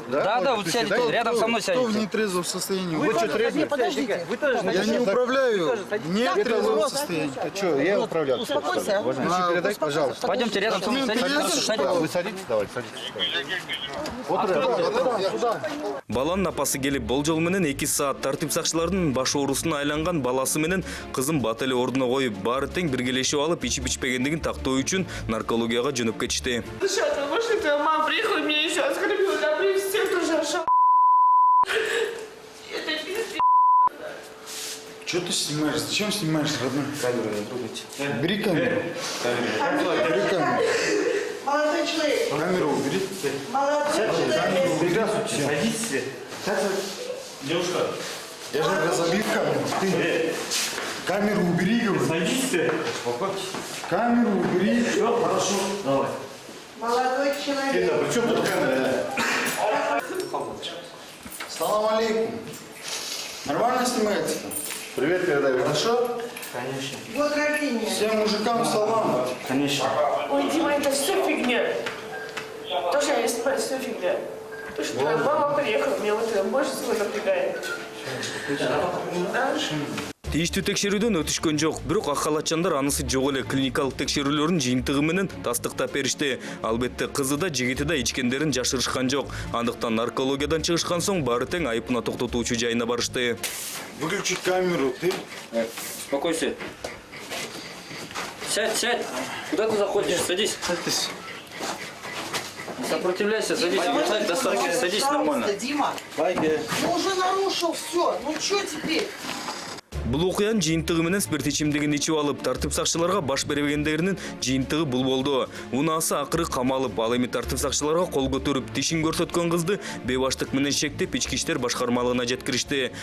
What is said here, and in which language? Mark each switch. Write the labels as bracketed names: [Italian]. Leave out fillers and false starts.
[Russian] Да, вот сядете, рядом со мной Кто в сядете. нетрезвом состоянии? Вы что, трезвый? Подождите. Я не управляю в нетрезвом состоянии. А что, я управлял. Успокойся. Ключи передать, пожалуйста. Пойдемте рядом со мной садитесь. Хорошо, садитесь. Вы садитесь, давайте, садитесь. [Kyrgyz] Баланын апасы келип болжол менен 2 саат тартип сакчылардын баш оорусуна айланган баласы менен кызын бат эле ордуна коюп, баары тең биргелешип алып ичип ичпегендигин тактоо үчүн наркологияга жөнөп кетишти. [Russian] Сейчас, может, твоя мама приехала и меня еще оскорбила, да, при всех тоже ошибка. Это пиздец. Что ты снимаешь? Зачем снимаешь, родной? Камеру не трогайте. Бери камеру. Бери камеру. Молодой человек. Камеру убери. Молодой человек. Садитесь. Девушка. Я же разобью камеру. Ты камеру убери, говорю. Садитесь. Камеру убери. Все, хорошо. Давай. Молодой человек. При чем тут камера? Салам алейкум. Нормально снимается? Привет передаю. Хорошо? Конечно. Вот рождение. Всем мужикам салам. Конечно. Ой, Дима, это все фигня. Тоже я снимаю, все фигня. Потому что твоя мама приехала, меня вот это больше всего напрягает. Да? [Kyrgyz] Тийиштүү текшерүүдөн өтүшкөн жок, бирок ак халатчандар анысы жок эле клиникалык текшерүүлөрдүн жыйынтыгы менен тастыктап беришти. Албетте кызы да жигити да ичкендерин жашырышкан жок. Андыктан наркологиядан чыгышкан соң баары тең айыпына токтотуучу жайына барышты. [Russian] Выключи камеру, ты. Успокойся. Сядь. Куда ты заходишь? Садись. сопротивляйся, садись, достаточно, садись нормально. Дима, ну уже нарушил все. Ну что теперь? [Kyrgyz] Бул окуянын жыйынтыгы менен спирт ичимдигин ичип алып, тартип сакчыларга баш бербегендеринин жыйынтыгы бул болду. Унаасы акыры камалып, ал эми тартип сакчыларга кол көтөрүп, тишин көрсөткөн кызды бейбаштык менен шектеп, ички иштер башкармалыгына жеткиришти.